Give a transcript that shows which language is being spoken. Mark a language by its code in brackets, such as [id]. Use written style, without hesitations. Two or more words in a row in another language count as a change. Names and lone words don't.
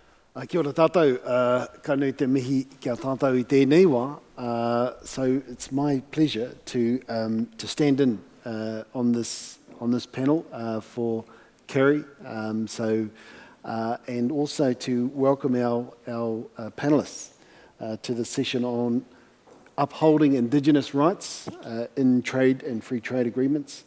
[mi] Kia ora tātou, ka nui te mihi kia tātou I tēnei wā. [en] So it's my pleasure to stand in on this panel for Kerry. And also to welcome our panelists to the session on upholding Indigenous rights in trade and free trade agreements.